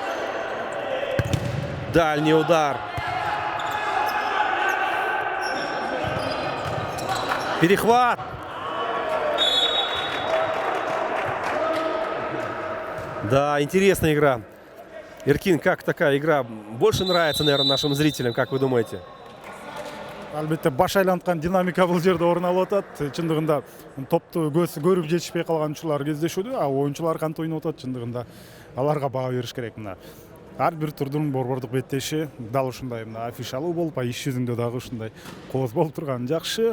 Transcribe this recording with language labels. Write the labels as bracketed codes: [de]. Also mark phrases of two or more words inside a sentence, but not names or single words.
[ru] Дальний удар. Перехват. Да, интересная игра. Эркин, как такая игра больше нравится, наверное, нашим зрителям, как вы думаете? [ky] Албетте баш айланткан динамика бул жерде орун алып атат. Чындыгында топту көрүп жетишпей калган учурлар кездешүүдө, а оюнчулар кантип ойноп атат чындыгында аларга баа бериш керек. Мына ар бир турдун борбордук беттеши дал ушундай мына офишалуу болуп, иш жүзүндө дагы ушундай кооз болуп турганы жакшы.